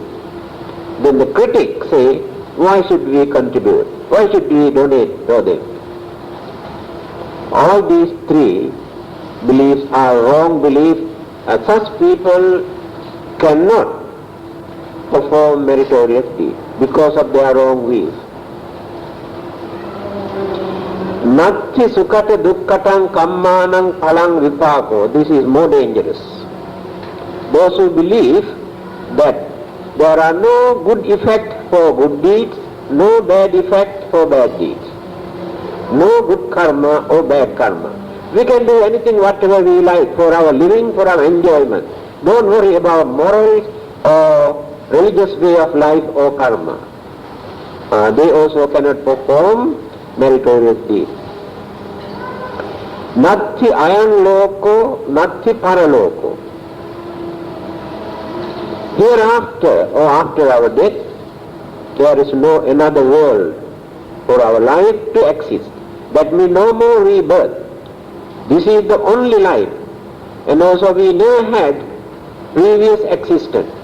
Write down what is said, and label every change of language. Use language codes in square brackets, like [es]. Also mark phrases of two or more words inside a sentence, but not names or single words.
[en] Then the critics say, why should we contribute? Why should we donate for them? All these 3 beliefs are wrong beliefs. Such people cannot perform meritorious deeds because of their wrong views. [pi] Natti sukata dukkatang kammanang phalang vipako. [en] This is more dangerous. Those who believe that there are no good effect for good deeds, no bad effect for bad deeds, no good karma or bad karma. We can do anything whatever we like for our living, for our enjoyment. Don't worry about morals or religious way of life or karma. They also cannot perform meritorious deeds. [pi] Natti ayam loko, natti paraloko. [en] Hereafter or after our death, there is no another world for our life to exist. That means no more rebirth. This is the only life, and also we never had previous existence.